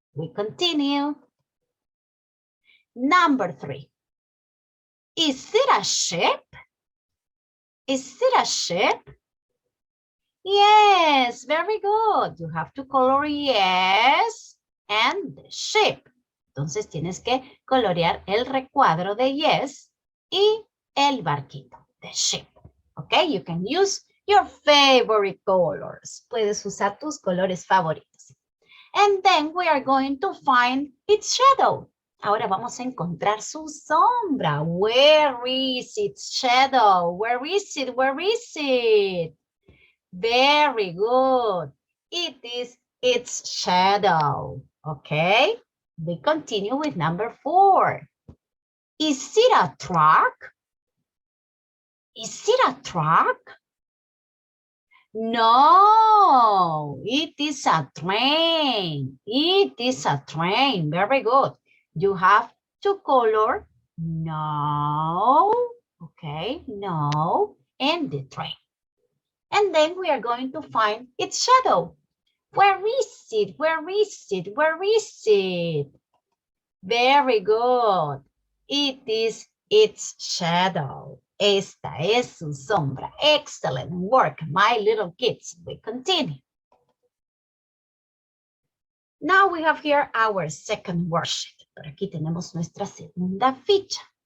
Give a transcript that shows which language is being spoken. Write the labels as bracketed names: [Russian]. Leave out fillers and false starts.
[English] We continue. Number 3. Is it a ship? Is it a ship? Yes, very good. You have to color yes and the ship. [Spanish] Entonces tienes que colorear el recuadro de yes y el barquito, [English] the ship. Okay, you can use your favorite colors. [Spanish] Puedes usar tus colores favoritos. [English] And then we are going to find its shadow. [Spanish] Ahora vamos a encontrar su sombra. [English] Where is its shadow? Where is it? Where is it? Very good. It is its shadow. Okay, we continue with number 4. Is it a truck? Is it a truck? No, it is a train. It is a train. Very good. You have to color no, okay, no, and the train. And then we are going to find its shadow. Where is it? Where is it? Where is it? Very good. It is its shadow. [Spanish] Esta es su sombra. [English] Excellent work, my little kids. We continue. Now we have here our second worksheet. [Spanish] Por aquí tenemos nuestra segunda ficha.